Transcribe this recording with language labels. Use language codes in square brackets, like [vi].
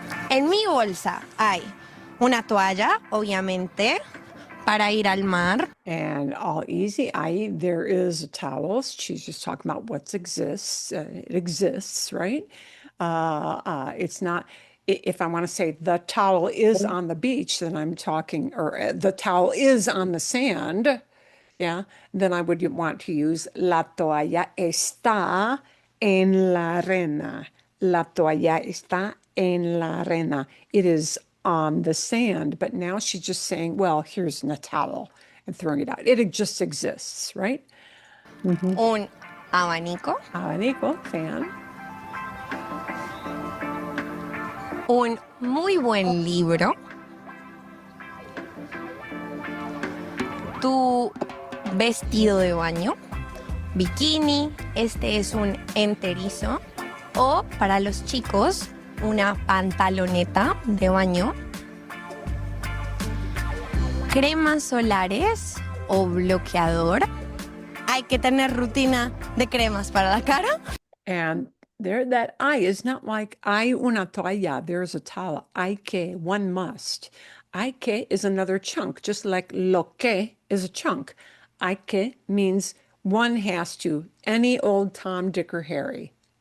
[es] En mi bolsa hay una toalla, obviamente, para ir al mar. [en] And all easy. There is a towel. She's just talking about what exists. It exists, right? It's not. If I want to say the towel is on the beach, then I'm talking, or the towel is on the sand. Yeah, then I would want to use [es] la toalla está en la arena. La toalla está en la arena. [en] It is on the sand, but now she's just saying, well, here's a towel and throwing it out. It just exists, right? [es] Un abanico. Abanico, fan. Un muy buen libro. Tu vestido de baño. Bikini. Este es un enterizo. O para los chicos, una pantaloneta de baño. Cremas solares o bloqueador. Hay que tener rutina de cremas para la cara. [en] And there, that I is not like [es] hay una toalla, [en] there's a towel. [es] Hay que, [en] one must. Hay que is another chunk, just like lo que is a chunk. [es] Hay que [en] means one has to, any old Tom, Dick, or Harry.